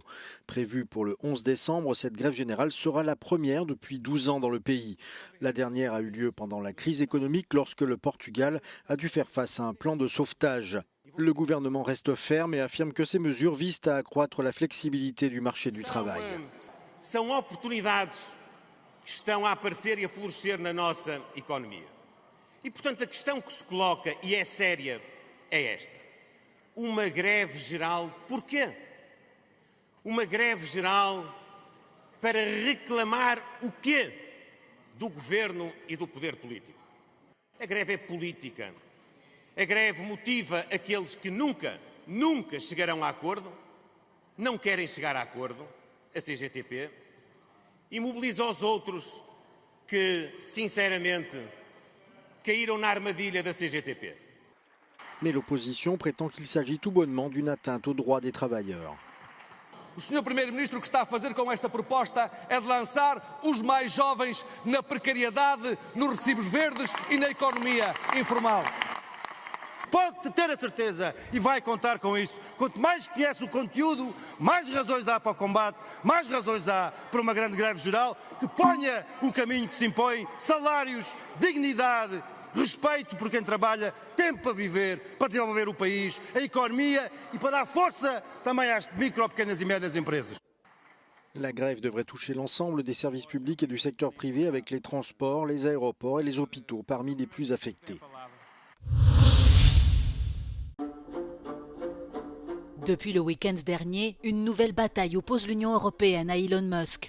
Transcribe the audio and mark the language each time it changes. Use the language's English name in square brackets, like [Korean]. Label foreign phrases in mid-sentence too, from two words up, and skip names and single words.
[French] Prévue pour le 11 décembre, cette grève générale sera la première depuis 12 ans dans le pays. La dernière a eu lieu pendant la crise économique lorsque le Portugal a dû faire face à un plan de sauvetage. Le gouvernement reste ferme et affirme que ces mesures visent à accroître la flexibilité du marché du travail. [Portuguese] Que estão a aparecer e a florescer na nossa economia. E, portanto, a questão que se coloca, e é séria, é esta. Uma greve geral, porquê? Uma greve geral para reclamar o quê do governo e do poder político? A greve é política. A greve motiva aqueles que nunca chegarão a acordo, não querem chegar a acordo, a CGTP, e mobiliza os outros que, sinceramente, caíram na armadilha da CGTP. [French] Mais l'opposition prétend qu'il s'agit tout bonnement d'une atteinte aux droits des travailleurs. [Portuguese] O Sr. Primeiro-Ministro o que está a fazer com esta proposta é de lançar os mais jovens na precariedade, nos recibos verdes e na economia informal. Pode ter a certeza e vai contar com isso. Quanto mais conhece o conteúdo, mais razões há para o combate, mais razões há para uma grande greve geral que ponha o caminho que se impõe, salários, dignidade, respeito por quem trabalha, tempo para viver, para desenvolver o país, a economia e para dar força também às micro, pequenas e médias empresas. [French] La grève devrait toucher l'ensemble des services publics et du secteur privé avec les transports, les aéroports et les hôpitaux parmi les plus affectés. Depuis le week-end dernier, une nouvelle bataille oppose l'Union européenne à Elon Musk.